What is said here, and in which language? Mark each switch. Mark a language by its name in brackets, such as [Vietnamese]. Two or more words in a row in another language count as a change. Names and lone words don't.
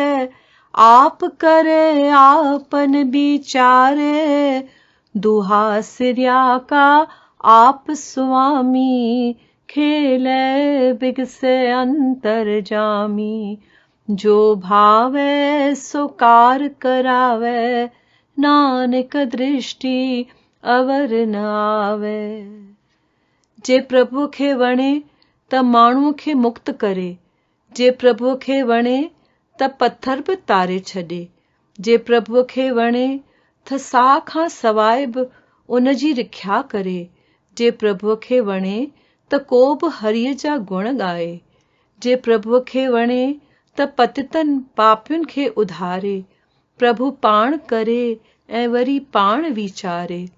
[Punjabi] ਆਪ ਕਰੇ ਆਪਨ ਵਿਚਾਰੇ, ਦੁਹਾ ਸਿਰਿਆ ਕਾ ਆਪ ਸੁਆਮੀ, ਖੇਲੇ ਬਿਗਸੇ ਅੰਤਰ ਜਾਮੀ, ਜੋ ਭਾਵੇ ਸੋ ਕਾਰ ਕਰਾਵੇ, ਨਾਨਕ ਦ੍ਰਿਸਟਿ ਅਵਰ ਨ ਆਵੇ। [Sindhi] जे प्रभु खे वणे त माण्हूअ खे मुक्त करे, जे प्रभु खे वणे त पत्थर बि तारे छॾे, जे प्रभुअ खे वणे त साह खां सवाइ बि उन जी रिख्या करे, जे प्रभुअ खे वणे त को बि हरीअ जा गुण ॻाए, जे प्रभुअ खे वणे त पतितन पापियुनि खे उधारे, प्रभु पाण करे ऐं वरी पाण वीचारे।